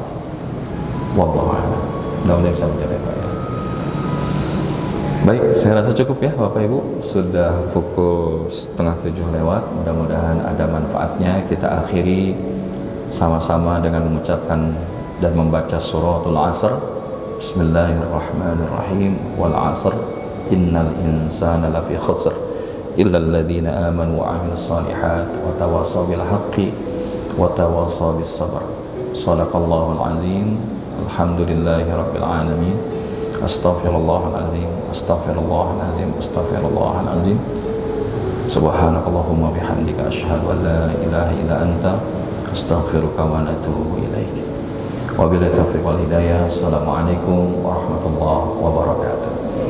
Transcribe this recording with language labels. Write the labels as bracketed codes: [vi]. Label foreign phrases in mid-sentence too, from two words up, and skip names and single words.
[ar] والله أعلم. [id] Mudah-mudahan bisa menjadi baik. Baik, saya rasa cukup ya Bapak Ibu. Sudah pukul 6:30 lewat. Mudah-mudahan ada manfaatnya. Kita akhiri sama-sama dengan mengucapkan dan membaca suratul Asr. [ar] بسم الله الرحمن الرحيم. والعصر إن الإنسان لفي خسر إلا الذين آمنوا وعملوا الصالحات وتواصوا بالحق وتواصوا بالصبر. صدق الله العظيم. الحمد لله رب العالمين. أستغفر الله العظيم، أستغفر الله العظيم، أستغفر الله العظيم. سبحانك اللهم وبحمدك أشهد أن لا إله إلا أنت أستغفرك وأتوب إليك. وبالله التوفيق والهداية. السلام عليكم ورحمة الله وبركاته.